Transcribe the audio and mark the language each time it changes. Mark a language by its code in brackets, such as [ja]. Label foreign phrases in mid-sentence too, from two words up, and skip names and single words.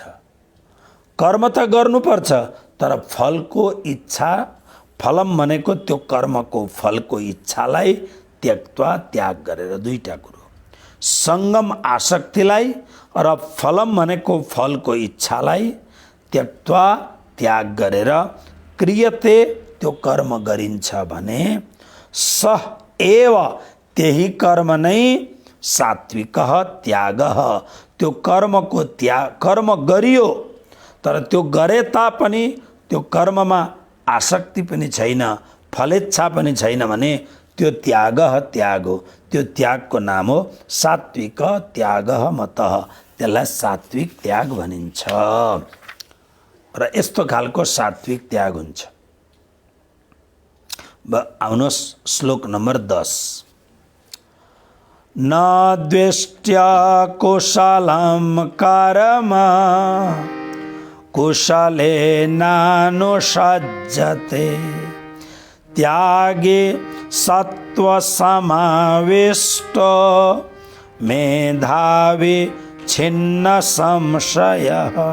[ne] कर्म त गर्नुपर्छ, तर फलको इच्छा, फलम भनेको त्यो कर्मको फलको इच्छालाई त्यक्त्वा, त्याग गरेर, दुईटा कुरो। संगम आसक्तिलाई र फलम भनेको फलको इच्छालाई त्यक्त्वा, त्याग गरेर क्रियते, त्यो कर्म गरिन्छ भने [sa] सह एव, [ne] त्यही कर्म नै [sa] सात्विकः त्यागः, [ne] त्यो कर्मको त्याग, कर्म गरियो तर त्यो गरे तापनि त्यो कर्ममा आसक्ति पनि छैन, फलेच्छा पनि छैन भने त्यो त्यागः त्याग हो। त्यो त्यागको नाम हो [sa] सात्विक त्यागः मतः, [ne] त्यसलाई सात्विक त्याग भनिन्छ। र यस्तो खालको सात्विक त्याग हुन्छ। आउनुहोस् श्लोक नम्बर 10, [sa] न द्वेष्ट्या कुशलं कर्म कुशलेनानुषज्यते त्यागे सत्त्वसमाविष्टो मेधावी छिन्न संशयः।